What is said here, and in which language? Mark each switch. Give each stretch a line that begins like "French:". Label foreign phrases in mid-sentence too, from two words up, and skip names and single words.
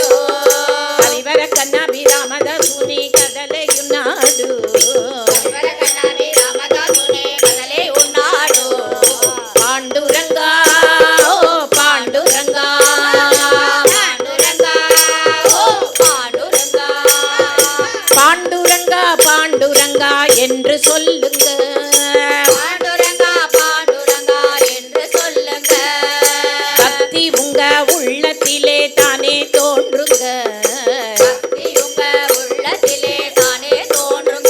Telugu: కవివర కన్నా విరామదాసుని కదలయున్నాడు కవివరకన్నాని రామదాసునే కదలే ఉన్నాడు. పాండురంగా ఓ పాండురంగా పాండురంగా ఓ పాండురంగా
Tamil: பாண்டுரங்கா பாண்டுரங்கா என்று சொல்லுங்க பாண்டுரங்கா பாண்டுரங்கா என்று சொல்லுங்க. பக்தி உங்க உள்ளத்திலே தானே தோன்றுங்க பக்தி உங்க உள்ளத்திலே தானே தோன்றுங்க.